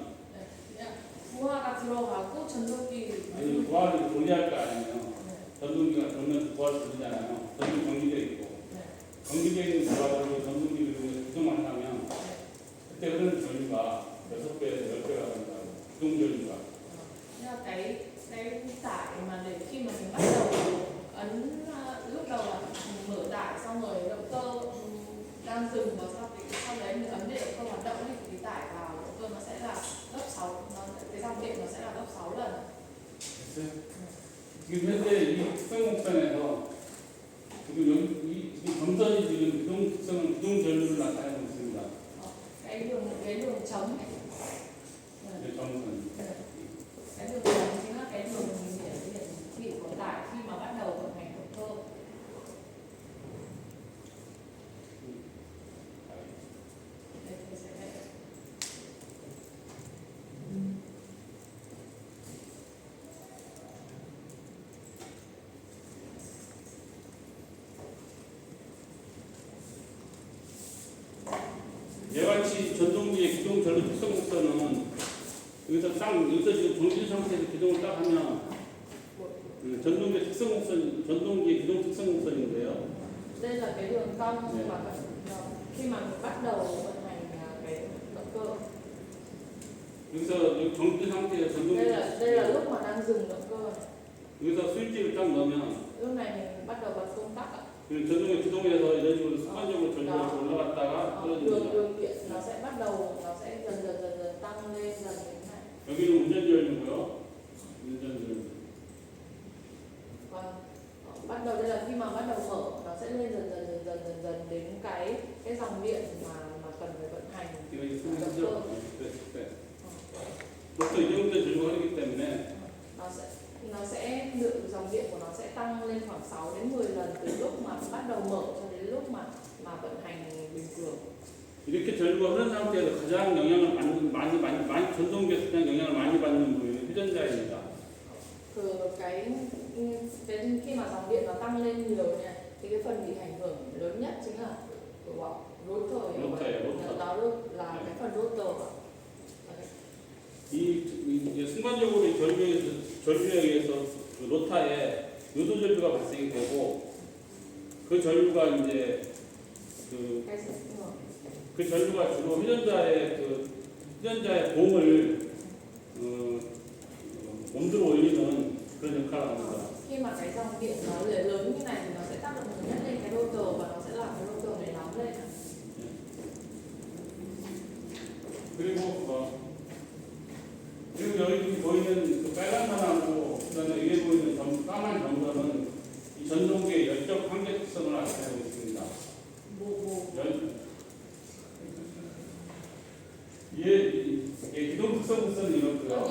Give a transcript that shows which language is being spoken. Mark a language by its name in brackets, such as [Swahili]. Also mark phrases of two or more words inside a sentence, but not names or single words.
[Korean] 부하가 들어가고 전동기 아니 부하를 분리할 거 아니에요. 전동기가 돌면서 부하를 돌리잖아요. 전동기 정지되어 있고 정지되어 있는 부하를 전동기를 기동을 하면 그때 흐르는 전류가 6배에서 10배가 된다고. 기동 전류가. [Vietnamese] cái tải mà để khi mà mình bắt đầu ấn lúc đầu là mình mở tải xong rồi động cơ đang dừng và sau đấy mình ấn để động cơ hoạt động thì cái tải vào động cơ nó sẽ là gấp 6, cái dòng điện nó sẽ là gấp 6 lần. [Korean] 지금 현재 이 특성곡선에서 지금 여기 지금 점선이 지금 기동 특성은 기동 전류를 나타내고 있습니다. [Vietnamese] cái đường chấm [Korean] 네, 점선. [Vietnamese] cái đường chấm chính là cái đường hiển thị của tải khi mà bắt đầu vận hành động cơ. Đây sẽ đây. [Korean] 얘같이 전동기의 기동 전류 특성 곡선은 여기서 지금 정지 상태에서 기동을 딱 하면 전동기의 특성 곡선, 전동기의 기동 특성 곡선인데요. [Vietnamese] Đây là cái đường cong mà khi mà mình bắt đầu vận hành cái động cơ. [Korean] 여기서 여기 정지 상태에서 전동기 [Vietnamese] Đây là lúc mà đang dừng động cơ. [Korean] 여기서 스위치를 딱 넣으면 [Vietnamese] Lúc này mình bắt đầu bật công tắc ạ. [Korean] 전동기 기동해서 이런 식으로 습관적으로 전류가 올라갔다가 떨어집니다. [Vietnamese] đường điện nó sẽ bắt đầu nó sẽ dần tăng lên dần như thế này. [Korean] 여기는 운전 전류고요. 운전 전류. [Vietnamese] Còn mà bắt đầu mở nó sẽ lên dần đến cái dòng điện mà cần phải vận hành [Korean] 이거 이제 [Vietnamese] động [Korean] 쓰면서 [Vietnamese] cơ. [Korean] 보통 이 정도 적용하기 때문에 [Vietnamese] nó sẽ lượng dòng điện của nó sẽ tăng lên khoảng 6 đến 10 lần từ lúc mà bắt đầu mở cho đến lúc mà vận hành bình thường. [Korean] 이렇게 전류가 흐른 상태에서 가장 영향을 많이 전동기에서 가장 영향을 많이 받는 부분이 회전자입니다. [Vietnamese] Khi mà dòng điện nó tăng lên nhiều nha, thì cái phần bị ảnh hưởng lớn nhất chính là của rotor, đó là cái phần rotor. [Korean] 이제 순간적으로 전류에 의해서 그 로타에 요도 전류가 발생이 되고 그 전류가 이제 그 전류가 주로 회전자의 공을 온도로 올리는 그런 역할을 합니다. [Vietnamese] Khi mà cái dòng điện nó lớn như này thì nó sẽ tác động lớn nhất lên cái rotor và nó sẽ làm cái rotor này nóng lên. [Korean] 그리고 여기 보이는 그 빨간 선하고 그다음에 위에 보이는 까만 점선은 이 전동기의 열적 한계 특성을 나타내고 있습니다. 기동 특성 국선은 이렇고요.